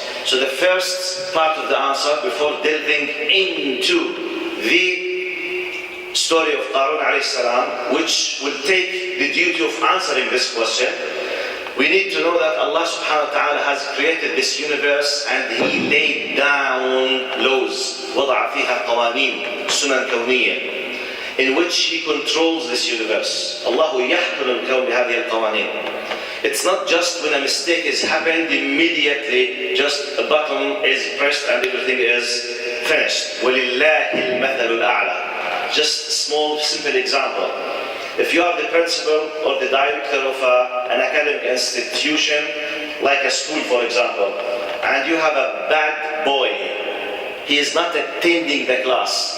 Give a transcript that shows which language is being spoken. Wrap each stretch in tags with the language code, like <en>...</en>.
<en>So the first part of the answer, before delving into the story of Qaroon alayhi salam, which will take the duty of answering this question, we need to know that Allah subhanahu wa ta'ala has created this universe, and He laid down laws,</en> <ar>وضع فيها قوانين سنن كونية,</ar> <en>in which He controls this universe.</en> <ar>الله يحكم الكون بهذه القوانين.</ar> <en>It's not just when a mistake is happened, immediately just a button is pressed and everything is finished.</en> <ar>وَلِلَّهِ الْمَثَلُ الْأَعْلَى.</ar> <en>Just a small, simple example. If you are the principal or the director of an academic institution, like a school for example, and you have a bad boy, he is not attending the class.</en>